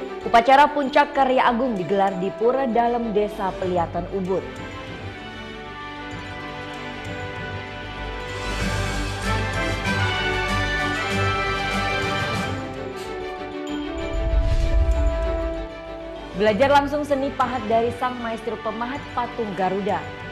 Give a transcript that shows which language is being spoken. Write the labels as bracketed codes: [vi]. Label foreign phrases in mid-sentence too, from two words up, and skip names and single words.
[id] Upacara Puncak Karya Agung digelar di Pura Dalem, Desa Pelihatan Ubud. Belajar langsung seni pahat dari sang maestro pemahat patung Garuda.